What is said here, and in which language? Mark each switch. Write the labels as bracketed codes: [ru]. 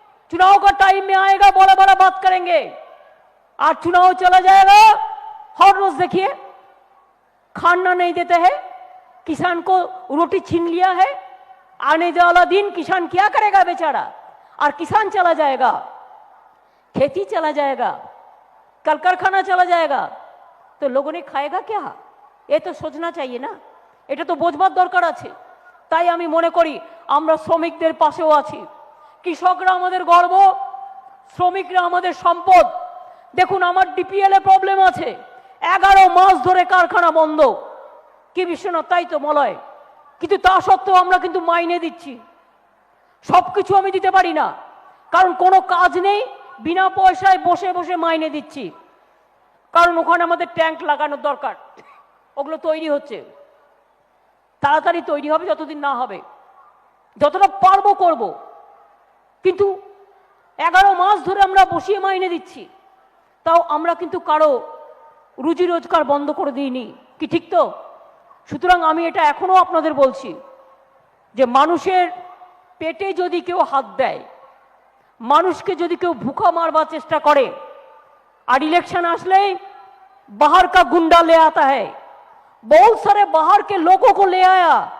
[hi] चुनाव का टाइम में आएगा, बड़ा बड़ा बात करेंगे। आज चुनाव चला जाएगा, हर रोज देखिए खाना नहीं देते हैं, किसान को रोटी छीन लिया है। आने वाला दिन किसान क्या करेगा बेचारा? और किसान चला जाएगा, खेती चला जाएगा, कल कारखाना चला जाएगा, तो लोगों ने खाएगा क्या? ये तो सोचना चाहिए ना। [bn] এটা তো বোঝবার দরকার আছে। তাই আমি মনে করি আমরা শ্রমিকদের পাশেও আছি। কৃষকরা আমাদের গর্ব, শ্রমিকরা আমাদের সম্পদ। দেখুন আমার ডিপিএল এ প্রবলেম আছে, 11 মাস ধরে কারখানা বন্ধ। কি বিশ্বনাথ, তাই তো মলয়। কিন্তু তা সত্ত্বেও আমরা কিন্তু মাইনে দিচ্ছি। সবকিছু আমি দিতে পারি না, কারণ কোনো কাজ নেই, বিনা পয়সায় বসে বসে মাইনে দিচ্ছি। কারণ ওখানে আমাদের ট্যাঙ্ক লাগানোর দরকার, ওগুলো তৈরি হচ্ছে, তাড়াতাড়ি তৈরি হবে, যতদিন না হবে যতটা পারবো করব। কিন্তু 11 মাস ধরে আমরা বসিয়ে মাইনে দিচ্ছি, তাও আমরা কিন্তু কারো রুজি রোজগার বন্ধ করে দিইনি। কি ঠিক তো? সুতরাং আমি এটা এখনো আপনাদের বলছি যে মানুষের পেটে যদি কেউ হাত দেয়, মানুষকে যদি কেউ ভুখা মারবার চেষ্টা করে, [hi] और इलेक्शन आसले बाहर का गुंडा ले आता है, बहुत सारे बाहर के लोगों को ले आया,